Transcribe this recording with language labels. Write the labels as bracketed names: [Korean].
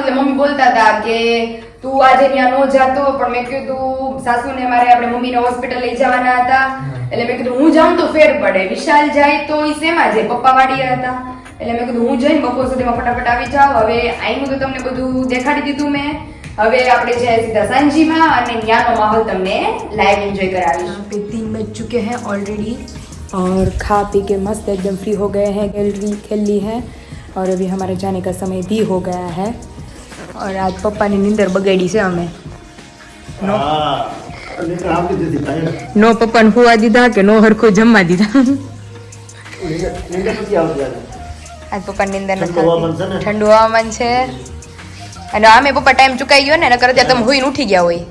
[Gujarati] એટલે મમ્મી બોલતા હતા કે તું આજે ત્યાં નો જાતો, પણ મેં કીધું સાસુને મારે આપણે મમ્મીને હોસ્પિટલ લઈ જવાના હતા. એટલે મેં કીધું હું જાઉં તો ફેર પડે, વિશાલ જાય તો ઈ શેમાં જાય, પપ્પા વાડીએ હતા. એટલે મેં કીધું હું જઈને બપોર સુધીમાં ફટાફટ આવી જાઉં. હવે આઈનું તો તમને બધું દેખાડી દીધું મેં. હવે આપણે જઈએ સીધા સાંજીમાં, અને ત્યાંનો માહોલ તમને લાઈવ एंजॉय कराવીશ. [Hindi] पे 3 बज चुके हैं ऑलरेडी, और खा पी के मस्त एकदम फ्री हो गए हैं, गैलरी खेल ली है, और अभी हमारे जाने का समय भी हो गया है. और आज [Gujarati] पप्पा ની નીંદર બગાડી છે અમે. હા અને આમ કે દીધી થાય નો પપ્પાને હુવા દીધા કે નો હરખો જમવા દીધા. નીંદર નથી આવતી આજે. આજ પપ્પા નીંદર ઠંડુ હવામાન છે ને. ઠંડુ હવામાન છે, અને આમે પપ્પા ટાઈમ ચુકાઈ ગયો ને, નકર અત્યારે તમે હુઈને ઉઠી ગયા હોય.